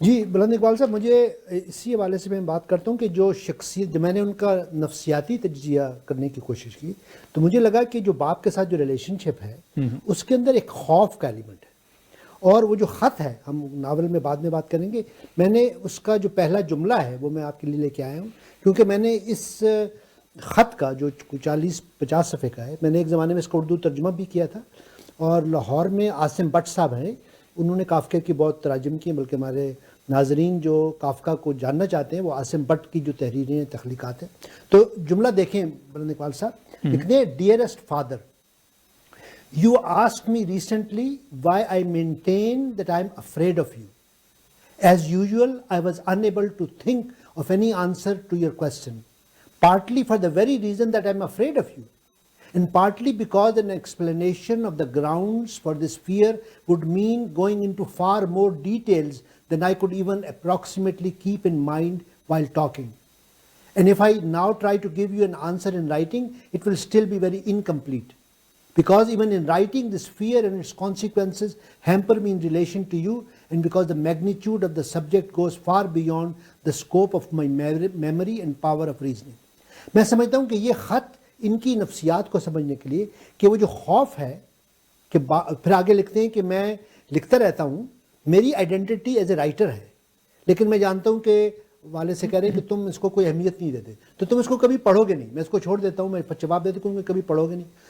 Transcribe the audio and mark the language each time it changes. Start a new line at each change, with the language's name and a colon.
Urdu: جی بلند اقبال صاحب، مجھے اسی حوالے سے میں بات کرتا ہوں کہ جو شخصیت، جب میں نے ان کا نفسیاتی تجزیہ کرنے کی کوشش کی تو مجھے لگا کہ جو باپ کے ساتھ جو ریلیشن شپ ہے اس کے اندر ایک خوف کا ایلیمنٹ ہے، اور وہ جو خط ہے، ہم ناول میں بعد میں بات کریں گے، میں نے اس کا جو پہلا جملہ ہے وہ میں آپ کے لیے لے کے آیا ہوں، کیونکہ میں نے اس خط کا جو 40-50 صفحے کا ہے، میں نے ایک زمانے میں اس کا اردو ترجمہ بھی کیا تھا، اور لاہور میں عاصم بٹ صاحب ہیں, انہوں نے کافکا کی بہت تراجم کی, بلکہ ہمارے ناظرین جو کافکا کو جاننا چاہتے ہیں وہ عاصم بٹ کی جو تحریریں ہیں, تخلیقات ہیں. تو جملہ دیکھیں بلند اقبال صاحب, لکھتے ہیں
English: Dearest father, you asked me recently why I maintain that I am afraid of you. As usual, I was unable to think of any answer to your question, partly for the very reason that I am afraid of you, and partly because an explanation of the grounds for this fear would mean going into far more details than I could even approximately keep in mind while talking. And if I now try to give you an answer in writing, it will still be very incomplete. Because even in writing, this fear and its consequences hamper me in relation to you, and because the magnitude of the subject goes far beyond the scope of my memory and power of reasoning.
Urdu: میں سمجھتا ہوں کہ یہ خط ان کی نفسیات کو سمجھنے کے لیے کہ وہ جو خوف ہے کہ پھر آگے لکھتے ہیں کہ میں لکھتا رہتا ہوں, میری
English: identity is a writer
Urdu: ہے, لیکن میں جانتا ہوں کہ والد سے کہہ رہے ہیں کہ تم اس کو کوئی اہمیت نہیں دیتے تو تم اس کو کبھی پڑھو گے نہیں, میں اس کو چھوڑ دیتا ہوں, میں جواب دیتا ہوں کہ کبھی پڑھو گے نہیں.